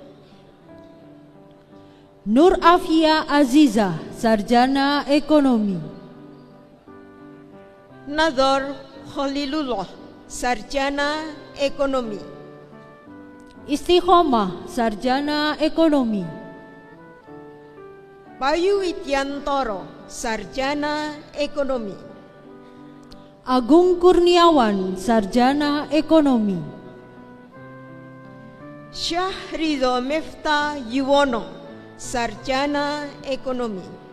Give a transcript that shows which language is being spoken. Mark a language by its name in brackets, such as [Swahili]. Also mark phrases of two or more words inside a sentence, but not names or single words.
[Indonesian] Nur Afia Aziza, Sarjana Ekonomi. Nador Khalilullah, Sarjana Ekonomi. Istiqomah, Sarjana Ekonomi. Bayu Widyantoro, Sarjana Ekonomi. Agung Kurniawan, Sarjana Ekonomi. Syahrido Miftah Yuwono, Sarjana Ekonomi.